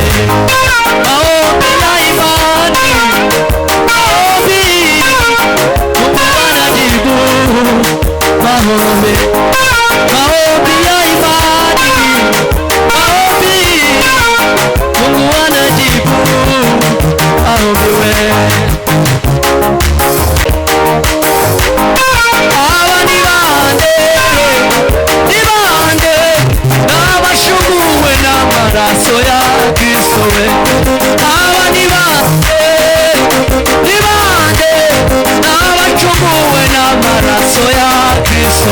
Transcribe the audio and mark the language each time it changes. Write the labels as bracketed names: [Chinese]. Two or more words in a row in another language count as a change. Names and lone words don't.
[Swahili] Maombi ya imani, maombi Mungu anajibu maombi. Maombi ya imani, maombi Mungu anajibu maombi we. Hawa ni [Kinyarwanda] bande n'abashunguwe n'amaraso ya Kristo we. [Swahili] Hawa ni [Kinyarwanda] bande n'abashunguwe n'amaraso ya Kristo.